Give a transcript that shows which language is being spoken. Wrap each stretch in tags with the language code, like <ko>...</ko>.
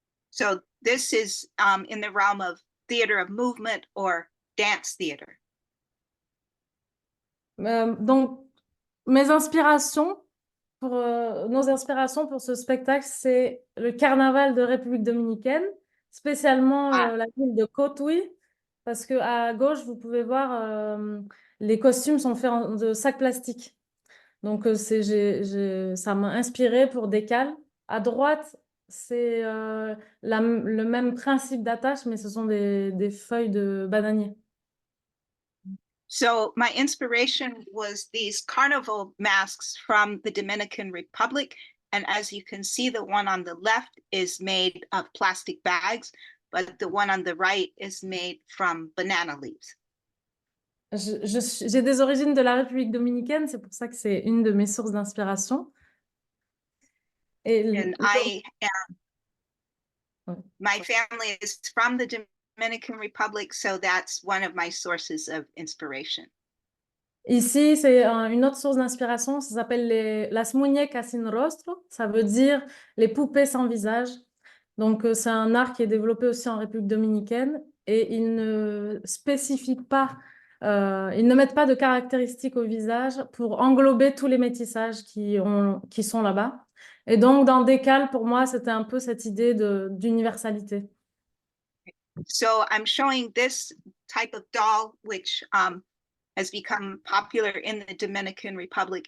<en>So this is in the realm of theater of movement or dance theater.</en> <fr>Donc, nos inspirations pour ce spectacle, c'est le carnaval de République dominicaine, spécialement la ville de Cotuí, parce qu'à gauche, vous pouvez voir, les costumes sont faits de sacs plastiques. Donc, ça m'a inspiré pour Décale. À droite, c'est le même principe d'attache, mais ce sont des feuilles de bananier.</fr> <en>So my inspiration was these carnival masks from the Dominican Republic. And as you can see, the one on the left is made of plastic bags, but the one on the right is made from banana leaves.</en> <fr>J'ai des origines de la République dominicaine, c'est pour ça que c'est une de mes sources d'inspiration.</fr> <en>And my family is from the Dominican Republic, so that's one of my sources of inspiration.</en> <fr>Ici, c'est une autre source d'inspiration, ça s'appelle las muñecas sin rostro, ça veut dire les poupées sans visage. Donc, c'est un art qui est développé aussi en République dominicaine et ils ne spécifient pas, ils ne mettent pas de caractéristiques au visage pour englober tous les métissages qui sont là-bas. Et donc, dans Décale, pour moi, c'était un peu cette idée d'universalité.</fr> <en>So I'm showing this type of doll, which has become popular in the Dominican Republic.</en>